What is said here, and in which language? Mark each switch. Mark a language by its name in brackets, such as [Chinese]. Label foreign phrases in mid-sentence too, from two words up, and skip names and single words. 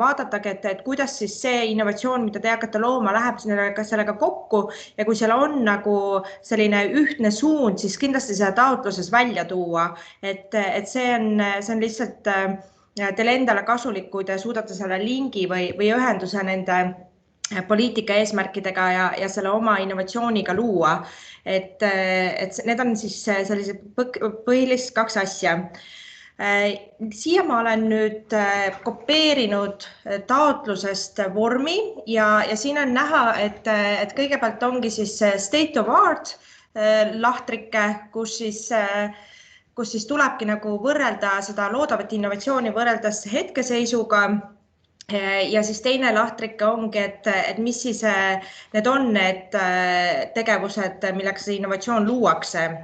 [Estonian] vaadatagi, et kuidas siis see innovatsioon, mida te hakkate looma, läheb sellega kokku ja kui seal on nagu selline ühtne suund, siis kindlasti seda taotluses välja tuua, et see on lihtsalt teile endale kasulik, kui te suudate selle lingi või ühenduse nende poliitika eesmärkidega ja selle oma innovatsiooniga luua. Et need on siis sellised põhilist 2 asja. Siia ma olen nüüd kopeerinud taotlusest vormi ja siin on näha, et kõigepealt ongi siis [English] state of art [Estonian] lahtrike, kus siis tulebki nagu võrrelda seda loodavat innovatsiooni võrreldes hetkeseisuga ja siis teine lahtrike ongi, et mis siis need on need tegevused, millega see innovatsioon luuakse.